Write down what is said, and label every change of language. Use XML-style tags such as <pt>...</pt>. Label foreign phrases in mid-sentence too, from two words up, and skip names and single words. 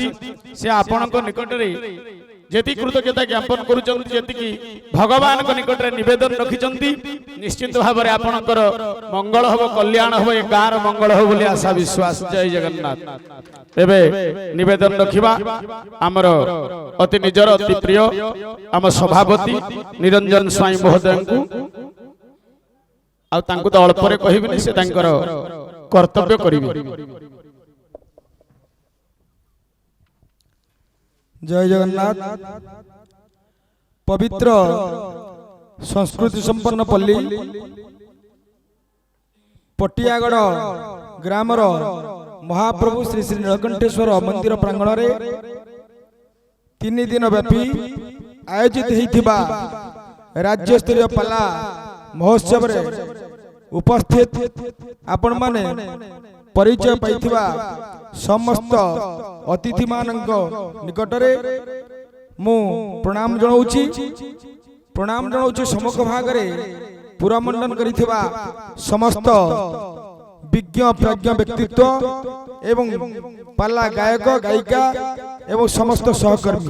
<or>ସେ ଆପଣଙ୍କ ନିକଟରେ ଯେତିକି କୃତଜ୍ଞତା ଜ୍ଞାପନ କରୁଛନ୍ତି, ଯେତିକି ଭଗବାନଙ୍କ ନିକଟରେ ନିବେଦନ ରଖିଛନ୍ତି, ନିଶ୍ଚିତ ଭାବରେ ଆପଣଙ୍କର ମଙ୍ଗଳ ହବ, କଲ୍ୟାଣ ହବ, ଏ ଗାଁର ମଙ୍ଗଳ ହବ ବୋଲି ଆଶା ବିଶ୍ୱାସ। ଜୟ ଜଗନ୍ନାଥ। ଏବେ ନିବେଦନ ରଖିବା ଆମର ଅତି ନିଜର ଅତି ପ୍ରିୟ ଆମ ସଭାପତି ନିରଞ୍ଜନ ସ୍ୱାଇଁ ମହୋଦୟଙ୍କୁ। ଆଉ ତାଙ୍କୁ ତ ଅଳ୍ପରେ କହିବିନି, ସେ ତାଙ୍କର କର୍ତ୍ତବ୍ୟ କରିବେ। ଜୟ ଜଗନ୍ନାଥ। ପବିତ୍ର ସଂସ୍କୃତି ସମ୍ପନ୍ନ ପଲ୍ଲୀ ପଟିଆଗଡ଼ ଗ୍ରାମର ମହାପ୍ରଭୁ ଶ୍ରୀ ଶ୍ରୀ ନୀଳକଣ୍ଠେଶ୍ୱର ମନ୍ଦିର ପ୍ରାଙ୍ଗଣ ରେ 3 ଦିନ ବ୍ୟାପୀ ଆୟୋଜିତ ହୋଇଥିବା ରାଜ୍ୟ ସ୍ତରୀୟ ପାଲା ମହୋତ୍ସବ ରେ ଉପସ୍ଥିତ ଆପଣ ମାନେ ପରିଚୟ ପାଇଥିବା ସମସ୍ତ ଅତିଥି ମାନଙ୍କ ନିକଟରେ ମୁଁ ପ୍ରଣାମ ଜଣାଉଛି ସମ୍ମୁଖ ଭାଗରେ ପୁରମଣ୍ଡନ କରିଥିବା ସମସ୍ତ ବିଜ୍ଞ ପ୍ରଜ୍ଞ ବ୍ୟକ୍ତିତ୍ୱ ଏବଂ ପାଲା ଗାୟକ ଗାୟିକା ଏବଂ ସମସ୍ତ ସହକର୍ମୀ</or>